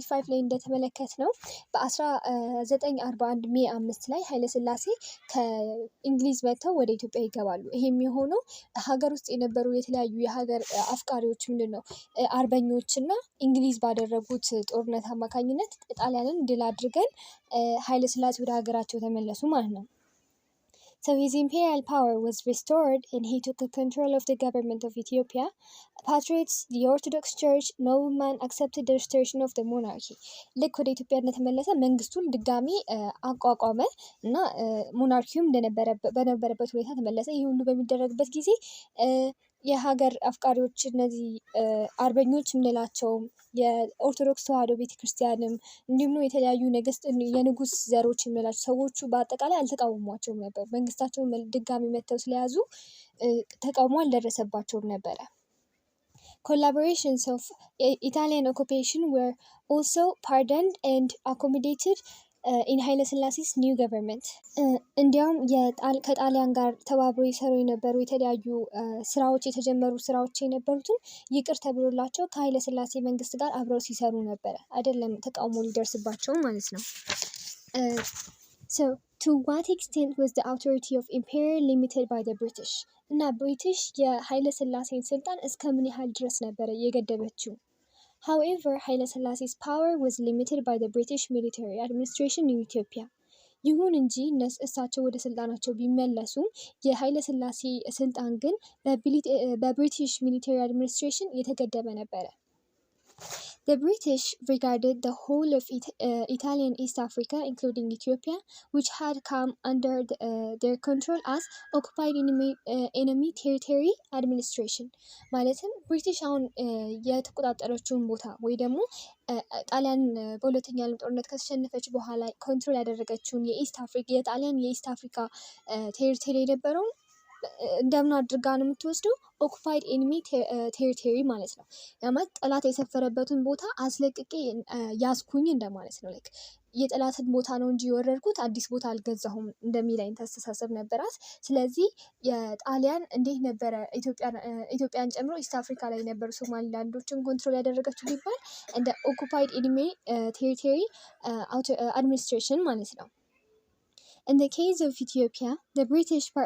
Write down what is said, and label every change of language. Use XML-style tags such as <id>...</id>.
<am>Unit 5 ላይ እንደተመለከት ነው በ1941 ሜይ 5 ላይ ኃይለ ሥላሴ ከእንግሊዝ መጥተው ወደ ኢትዮጵያ ይገባሉ። ይሄም የሆነው ሀገር ውስጥ የነበሩ የተለያዩ የሀገር አፍቃሪዎች ምንድነው አርበኞች እና እንግሊዝ ባደረጉት ጦርነት አማካኝነት ጣሊያንን ድል አድርገን ኃይለ ሥላሴ ወደ ሀገራቸው ተመለሱ ማለት ነው።</am> <en>So his imperial power was restored and he took control of the government of Ethiopia. Patriots, the Orthodox Church, noblemen accepted the restoration of the monarchy.</en> <am>ልክ ወደ ኢትዮጵያ እንደተመለሰ መንግስቱን ድጋሚ አቋቋመ እና ሞናርኪውም በነበረበት ሁኔታ ተመለሰ። ይህ ሁሉ በሚደረግበት ጊዜ የሀገር አፍቃሪዎች እነዚህ አርበኞች የምንላቸውም የኦርቶዶክስ ተዋሕዶ ቤተክርስቲያንም እንዲሁም ነው የተለያዩ የንጉስ ዘሮች የምንላቸው ሰዎቹ በአጠቃላይ አልተቃወሟቸውም ነበር። መንግስታቸውን ድጋሚ መጥተው ስለያዙ ተቃውሞ አልደረሰባቸውም ነበረ።</am> <en>Collaborations of Italian occupation were also pardoned and accommodated in</en> <am>ኃይለ ሥላሴስ ኒው ገቨርንመንት። እንዲያውም ከጣሊያን ጋር ተባብሮ ይሰሩ የነበሩ የተለያዩ ስራዎች የተጀመሩ ስራዎች የነበሩትን ይቅር ተብሎላቸው ከኃይለ ሥላሴ መንግስት ጋር አብረው ሲሰሩ ነበረ። አይደለም ተቃውሞ ሊደርስባቸው ማለት ነው።</am> <en>So to what extent was the authority of empire limited by the British?</en> <am>እና ብሪቲሽ የኃይለ ሥላሴን ስልጣን እስከ ምን ያህል ድረስ ነበረ የገደበችው?</am> <en>However, ኃይለ ሥላሴ's power was limited by the British military administration in Ethiopia.</en> <am>ይሁን እንጂ እሳቸው ወደ ስልጣናቸው ቢመለሱም የኃይለ ሥላሴ ስልጣን ግን በብሪቲሽ ሚሊተሪ አድሚኒስትሬሽን የተገደበ ነበረ።</am> <en>The British regarded the whole of Italian East Africa, including Ethiopia, which had come under their control as occupied enemy territory administration.</en> <am>ማለትም ብሪቲሽ አሁን የተቆጣጠረችውን ቦታ ወይ ደግሞ ጣሊያን በሁለተኛ ዓለም ጦርነት ከተሸነፈች በኋላ ኮንትሮል ያደረገችውን የጣሊያን የኢስት አፍሪካ ቴሪቶሪ የነበረውን እንደምን አድርጋ ነው የምትወስደው? ኦኩፓይድ ኤኒሚ ቴሪቶሪ ማለት ነው። ማለት ጠላት የሰፈረበትን ቦታ አስለቅቄ ያዝኩኝ እንደማለት ነው። ላይክ የጠላትን ቦታ ነው እንጂ የወረድኩት አዲስ ቦታ አልገዛሁም እንደሚለኝ አስተሳሰብ ነበራት። ስለዚህ የጣሊያን እንዴት ነበረ ኢትዮጵያን ጨምሮ ኢስት አፍሪካ ላይ የነበሩ ሶማሊላንዶችን ኮንትሮል ያደረገችው ቢባል እንደ ኦኩፓይድ ኤኒሚ ቴሪቶሪ አድሚኒስትሬሽን ማለት ነው።</am> <en>In the case of Ethiopia, the British</en>